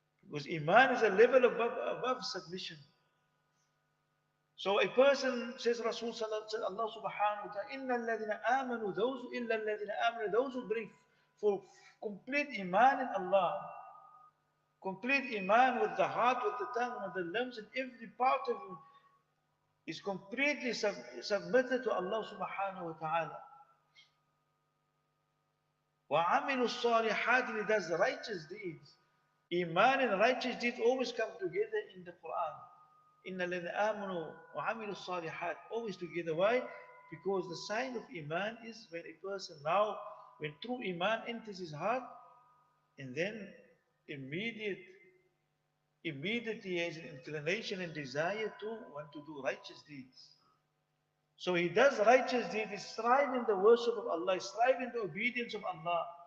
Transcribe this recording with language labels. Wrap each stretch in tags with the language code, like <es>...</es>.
<en>Because iman is a level above submission. So a person says, Rasul Allah subhanahu wa ta'ala,</en> <ar>Inna alladhina amanu,</ar> <en>those who bring for complete iman in Allah, complete iman with the heart, with the tongue, with the limbs, and every part of him is completely submitted to Allah subhanahu wa ta'ala.</en> <ar>وَعَمِلُوا الصَّالِحَاتِ,</ar> <en>and he does righteous deeds. Iman and righteous deeds always come together in the Quran.</en> <ar>إِنَّ الَّذِينَ آمَنُوا وَعَمِلُوا الصَّالِحَاتِ,</ar> <en>always together. Why? Because the sign of Iman is when a person now, when true Iman enters his heart, and then immediately he has an inclination and desire to want to do righteous deeds. So he does righteous deeds, he strives in the worship of Allah, he strives in the obedience of Allah.</en>